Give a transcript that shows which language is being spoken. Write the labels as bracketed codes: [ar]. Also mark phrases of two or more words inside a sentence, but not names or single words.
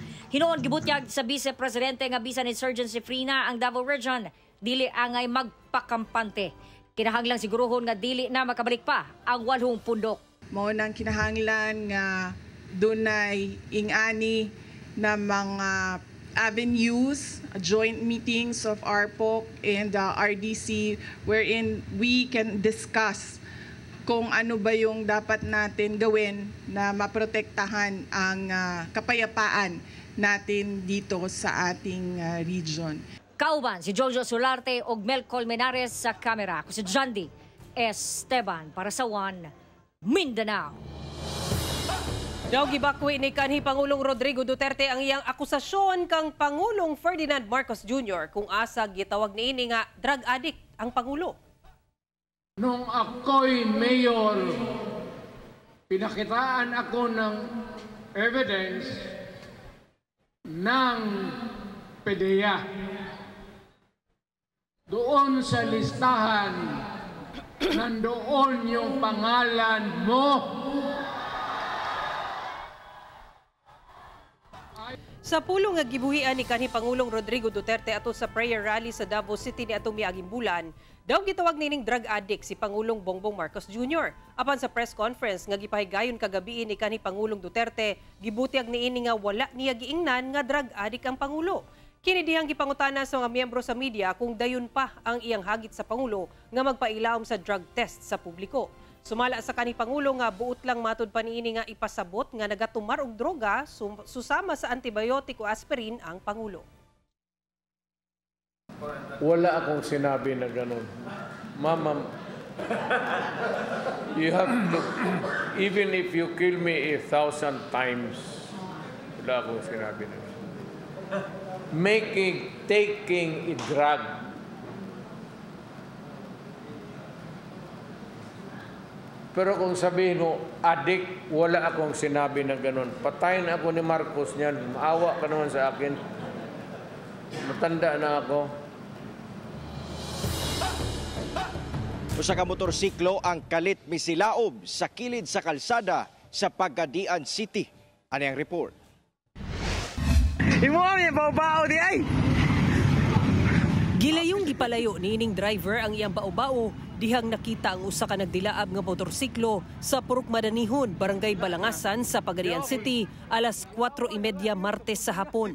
[ceb] Hinuon gibutyag sa Vice Presidente nga bisan insurgency free na ang Davao Region, dili angay magpakampante. Kinahanglang siguruhon nga dili na makabalik pa ang 8 pundok. Mao nang kinahanglan nga dunay ingani na mga avenues, [en] joint meetings of ARPOC and RDC wherein we can discuss [tl] kung ano ba yung dapat natin gawin na maprotektahan ang kapayapaan natin dito sa ating region. [ceb] Kauban si Jojo Solarte ug Mel Colmenares sa kamera. Ako si Jandy Esteban para sa One Mindanao. Daw gibakwi ni kanhi Pangulong Rodrigo Duterte ang iyang akusasyon kang Pangulong Ferdinand Marcos Jr. kung asa gitawag niini nga [en] drug addict [ceb] ang Pangulo. [tl] Nung ako'y mayor, pinakitaan ako ng evidence ng PDEA. Doon sa listahan, nandoon yung pangalan mo. [ceb] Sa pulong nga gibuhian ni kanhi Pangulong Rodrigo Duterte ato sa [en] prayer rally [ceb] sa Davao City niadtong miaging bulan, daw gitawag nining [en] drug addict [ceb] si Pangulong Bongbong Marcos Jr. Apan sa [en] press conference [ceb] nga gipahigayon kagabi ni kanhi Pangulong Duterte, gibutyag niini nga wala niya giingnan nga [en] drug addict [ceb] ang Pangulo. Kini dihang gipangutana sa mga miyembro sa media kung dayon pa ang iyang hagit sa Pangulo nga magpailawom sa [en] drug test [ceb] sa publiko. Sumala sa kanhi Pangulo nga buot lang matud pa niini nga ipasabot nga nagatumar og droga susama sa antibiotic o aspirin ang Pangulo. [tl] Wala akong sinabi na ganun. Mama, [en] you have to, even if you kill me 1,000 times, [tl] wala akong sinabi na ganun. [en] Taking a drug [tl] pero kung sabihin mo, addict, wala akong sinabi na ganun. Patayin ako ni Marcos niyan. Maawa ka naman sa akin. Matanda na ako. [ceb] Usa ka motorsiklo ang kalit misilaob sa kilid sa kalsada sa Pagadian City. [tl] Ano ang report? [ceb] Imo ang bao-bao di ay! Gilayong gipalayo niining driver ang iyang bao-bao dihang nakita ang usa ka nagdilaab nga motorsiklo sa Purok Madanihon, Barangay Balangasan sa Pagadian City alas 4:30 Martes sa hapon.